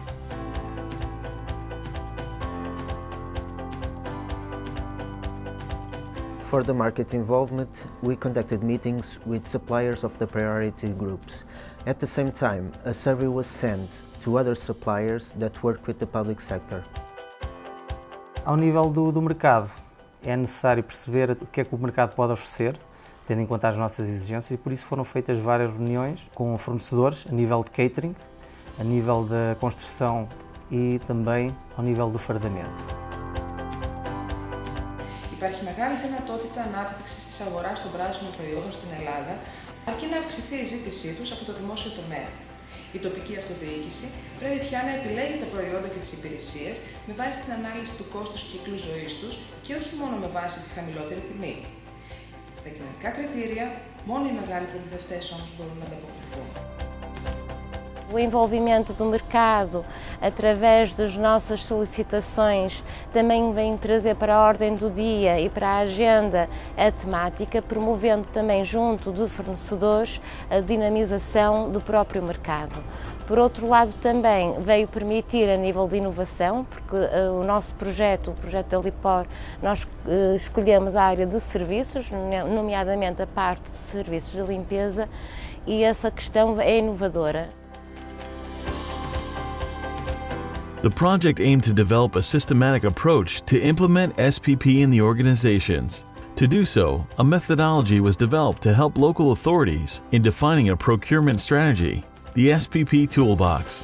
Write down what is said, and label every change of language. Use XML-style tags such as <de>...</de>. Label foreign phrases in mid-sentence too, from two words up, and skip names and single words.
<en>For the market involvement, we conducted meetings with suppliers of the priority groups. At the same time, a survey was sent to other suppliers that work with the public sector.</en> <pt>Ao nível do mercado, é necessário perceber o que é que o mercado pode oferecer, tendo em conta as nossas exigências, e por isso foram feitas várias reuniões com fornecedores a nível de catering, a nível da construção e também ao nível do fardamento.</pt> <el>Υπάρχει μεγάλη δυνατότητα ανάπτυξης της αγοράς των πράσινων προϊόντων στην Ελλάδα, αρκεί να αυξηθεί η ζήτησή τους από το δημόσιο τομέα. Η τοπική αυτοδιοίκηση πρέπει πια να επιλέγει τα προϊόντα και τις υπηρεσίες με βάση την ανάλυση του κόστους κύκλου ζωής τους και όχι μόνο με βάση τη χαμηλότερη τιμή. Στα κοινωνικά κριτήρια, μόνο οι μεγάλοι προμηθευτές όμως μπορούν να ανταποκριθούν.</el> <pt>O envolvimento do mercado através das nossas solicitações também vem trazer para a ordem do dia e para a agenda a temática, promovendo também junto de fornecedores a dinamização do próprio mercado. Por outro lado, também veio permitir a nível de inovação, porque o nosso projeto, o projeto da Lipor, nós escolhemos a área de serviços, nomeadamente a parte de serviços de limpeza, e essa questão é inovadora.</pt> <en>The project aimed to develop a systematic approach to implement SPP in the organizations. To do so, a methodology was developed to help local authorities in defining a procurement strategy, the SPP Toolbox.</en>